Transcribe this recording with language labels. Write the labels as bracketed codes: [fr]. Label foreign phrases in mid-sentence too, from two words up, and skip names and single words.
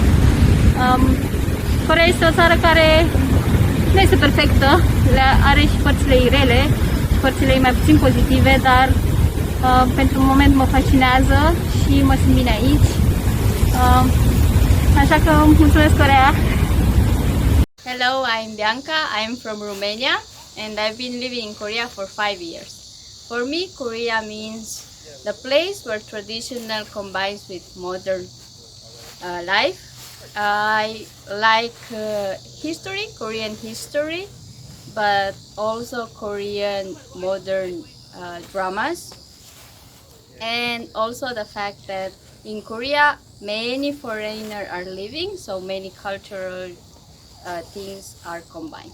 [ro] Coreea este o țară care nu este perfectă, are și părțile ei rele, părțile ei mai puțin pozitive, dar pentru un moment mă fascinează și mă simt bine aici. Așa că mulțumesc, Coreea! [en] Hello, I'm Bianca, I'm from Romania and I've been living in Korea for 5 years. For me, Korea means the place where traditional combines with modern life. I like history, Korean history, but also Korean modern dramas, and also the fact that in Korea many foreigners are living, so many cultural things are combined.